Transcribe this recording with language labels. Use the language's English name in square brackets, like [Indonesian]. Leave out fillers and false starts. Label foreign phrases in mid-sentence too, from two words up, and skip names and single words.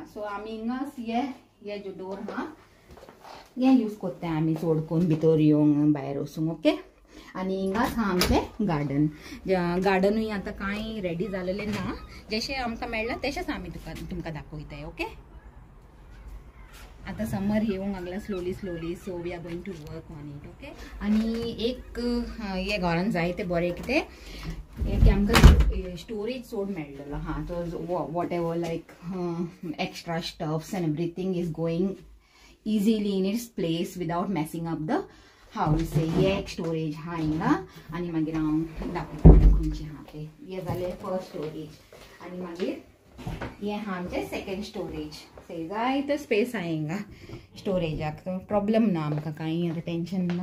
[Konkani] सो आमी हिंगाच हे जो डोर हा हे यूज करताय आमी चड करून भितर येवंक भायर वचूंक. ओके, आनी हिंगाच हा आमचें गार्डन. गार्डनूय आतां कांय रेडी जालेलें ना, जशें आमकां मेळ्ळां तशेंच आमी तुमकां दाखयताय. [English] ओके, [Konkani] आता समर येवंक लागला [English] slowly, so we are going to work on it. ओके, [Konkani] आनी एक हे घरान जाय ते बरें कितें की आमकां स्टोरेज चड मेळ्ळलो हा. [English] so whatever like extra stuffs and everything is going easily in its place without messing up the house. [Konkani] हे एक स्टोरेज हा हिंगा, आनी मागीर हांव दाखयता खंयचें हा ते. हे जालें [English] first storage, [Konkani] आनी मागीर हे हा आमचें [English] second storage. [Konkani] जायतो स्पेस आहे हिंगा स्टोरेजाक, प्रॉब्लेम ना आमकां कांय आतां टेंशन ना.